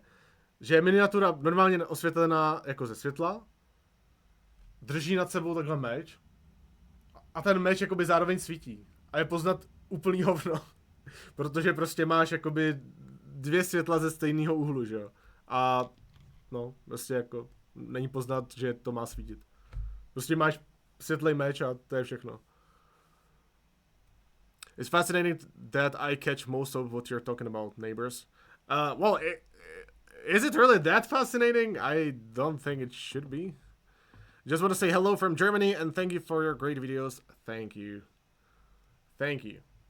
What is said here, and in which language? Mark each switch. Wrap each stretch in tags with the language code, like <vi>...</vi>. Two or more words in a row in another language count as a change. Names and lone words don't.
<cs>Že je miniatura normálně osvětlená jako ze světla, drží nad sebou takhle meč a ten meč jakoby zároveň svítí. A je poznat úplný hovno. Protože prostě máš jakoby dvě světla ze stejného úhlu, že jo. A no, prostě jako není poznat, že to má svítit. Prostě máš světlej meč a to je všechno.</cs> <en>It's fascinating that I catch most of what you're talking about, neighbors. Well, is it really that fascinating? I don't think it should be. Just want to say hello from Germany and thank you for your great videos. Thank you. Thank you.</en>